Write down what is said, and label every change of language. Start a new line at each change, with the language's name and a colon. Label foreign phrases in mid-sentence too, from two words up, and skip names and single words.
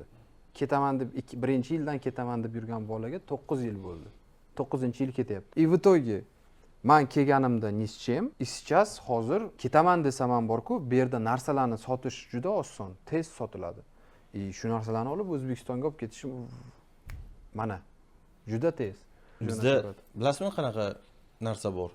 Uzbek: Ketaman deb 1-yildan ketaman deb yurgan bolaga 9 yil bo'ldi. 9-yil ketyapti.
Russian: И в итоге
Uzbek: men kelganimda nischem, сейчас hozir ketaman desam ham bor-ku, bu yerda narsalarni sotish juda oson, tez sotiladi. Shu narsalarni olib O'zbekistonga olib ketishim mana juda tez. Bizda bilasizmi qanaqa narsa bor?